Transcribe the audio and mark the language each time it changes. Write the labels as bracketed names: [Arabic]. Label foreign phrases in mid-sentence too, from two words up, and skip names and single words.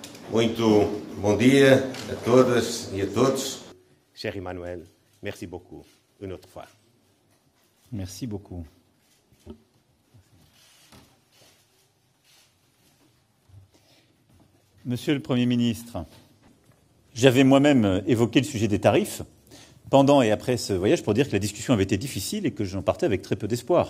[Portuguese] Muito bom dia a todas e a todos. [French] Cher Emmanuel, merci beaucoup une autre fois. Merci beaucoup. Monsieur le Premier ministre, j'avais moi-même évoqué le sujet des tarifs pendant et après ce voyage pour dire que la discussion avait été difficile et que j'en partais avec très peu d'espoir.